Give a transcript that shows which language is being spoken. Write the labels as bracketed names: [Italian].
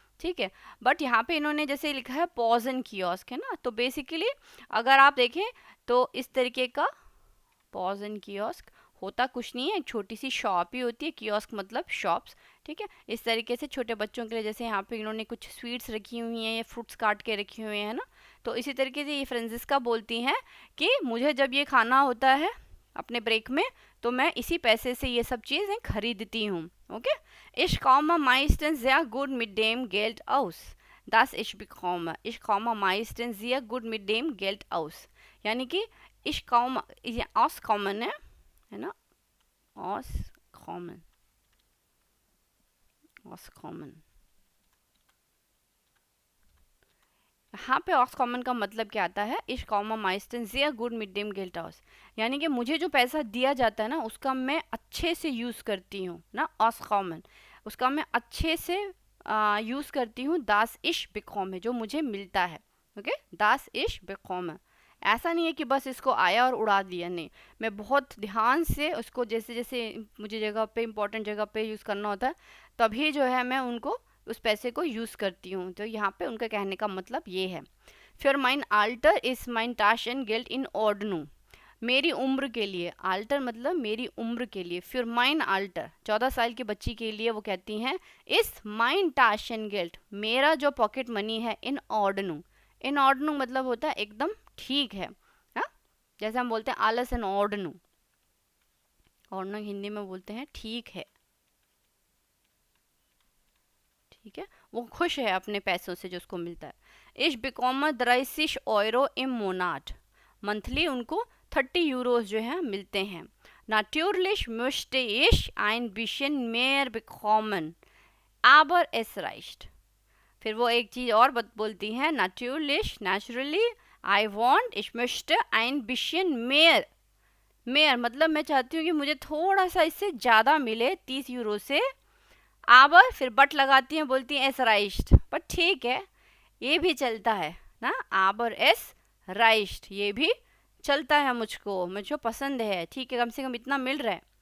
[Hindi] ठीक है, बट यहाँ पे इन्होंने जैसे लिखा है पॉजन कियोस्क है ना, तो बेसिकली अगर आप देखें तो इस तरीके का पॉजन कियोस्क होता कुछ नहीं है, एक छोटी सी शॉप ही होती है, कियोस्क मतलब शॉप्स। ठीक है, इस तरीके से छोटे बच्चों के लिए, जैसे यहाँ पे इन्होंने कुछ स्वीट्स रखी हुई हैं या फ्रूट्स काट के रखे हुए हैं ना, तो इसी तरीके से ये फ्रांजिस्का बोलती हैं कि मुझे जब ये खाना होता है अपने ब्रेक में तो मैं इसी पैसे से ये सब चीज़ें खरीदती हूँ। [German] ओके, ich komme meistens sehr gut mit dem Geld aus, das ich bekomme। ich komme meistens sehr gut mit dem Geld aus, [Hindi] यानी कि ich komme, ये auskommen है ना, auskommen, यहाँ पे auskommen का मतलब क्या आता है, ich komme meistens sehr gut mit dem Geld aus, यानी कि मुझे जो पैसा दिया जाता है ना उसका मैं अच्छे से यूज़ करती हूँ ना, auskommen, उसका मैं अच्छे से यूज़ करती हूँ [German] das ich bekomme, [Hindi] जो मुझे मिलता है। Okay, [German] das ich bekomme। [Hindi] ऐसा नहीं है कि बस इसको आया और उड़ा दिया, नहीं, मैं बहुत ध्यान से उसको जैसे जैसे मुझे जगह पे इंपॉर्टेंट जगह पे यूज़ करना होता है तभी जो है मैं उनको उस पैसे को यूज़ करती हूँ। तो यहाँ पे उनका कहने का मतलब ये है। फिर mine alter is mine टाशन guilt इन ऑर्डनू, मेरी उम्र के लिए, आल्टर मतलब मेरी उम्र के लिए। फिर माइन आल्टर 14 साल की बच्ची के लिए वो कहती हैं इस माइन टाशन गिल्ट, मेरा जो पॉकेट मनी है, इन ऑर्डनू, इन ऑर्डनू मतलब होता है एकदम ठीक है। हाँ, जैसे हम बोलते हैं आलस इन ऑर्डनू, ऑर्डनू हिंदी में बोलते हैं ठीक है। ठीक है, वो खुश है अपने पैसों से जो उसको मिलता है। [German] इश बिकॉमर 30 euro im Monat, [Hindi] मंथली उनको 30 यूरोज जो है मिलते हैं। [German] Natürlich möchte ich ein bisschen mehr bekommen, aber es reicht। [Hindi] फिर वो एक चीज़ और बोलती हैं, Natürlich, [English] naturally, I want, [German] ich möchte ein bisschen mehr, [Hindi] mehr मतलब मैं चाहती हूँ कि मुझे थोड़ा सा इससे ज़्यादा मिले 30 यूरो से। आबर फिर बट लगाती हैं, बोलती हैं एस राइस्ट, पर ठीक है ये भी चलता है ना, [German] आबर एस राइस्ट [Hindi] ये भी चलता है, मुझको पसंद है, ठीक है, कम से कम इतना मिल रहा है।